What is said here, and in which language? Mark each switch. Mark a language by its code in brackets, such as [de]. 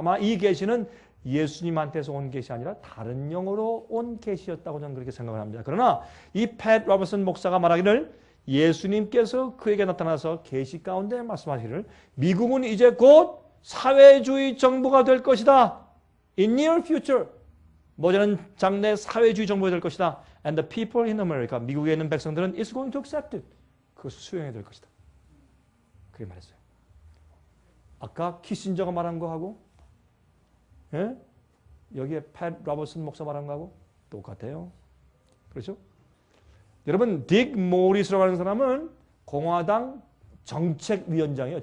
[ko] 아마 이 계시는 예수님한테서 온 계시 아니라 다른 영으로 온 계시였다고 저는 그렇게 생각을 합니다. 그러나 이 팻 로버슨 목사가 말하기를 예수님께서 그에게 나타나서 계시 가운데 말씀하시기를 미국은 이제 곧 사회주의 정부가 될 것이다. [en] In near future. [ko] 머지않은 장래 사회주의 정부가 될 것이다. [en] And the people in America. [ko] 미국에 있는 백성들은 [en] is going to accept it. [ko] 그것을 수용해야 될 것이다. 그렇게 말했어요. 아까 키신저가 말한 거하고 예? 여기에 팻 로버슨 목사 말한 거하고 똑같아요. 그렇죠? 여러분 딕 모리스라고 하는 사람은 공화당 정책위원장이에요.